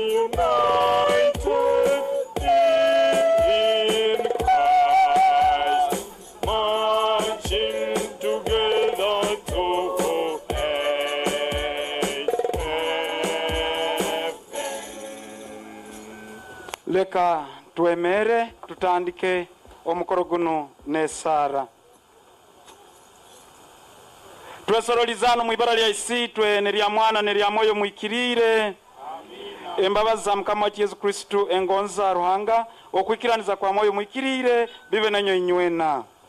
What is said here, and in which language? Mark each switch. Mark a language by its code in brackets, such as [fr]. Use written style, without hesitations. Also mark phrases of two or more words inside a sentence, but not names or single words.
[en] in Christ, marching together to [ttj] leka twemere tutandike omukoro guno nesara twesorolizana mu ibara lya isitwe ne lya mwana ne lya moyo mwikirire embabazi za mukama wa Yesu Kristo engonza ruhanga okwikiraniza kwa moyo mwikirire bibe nanyo inywena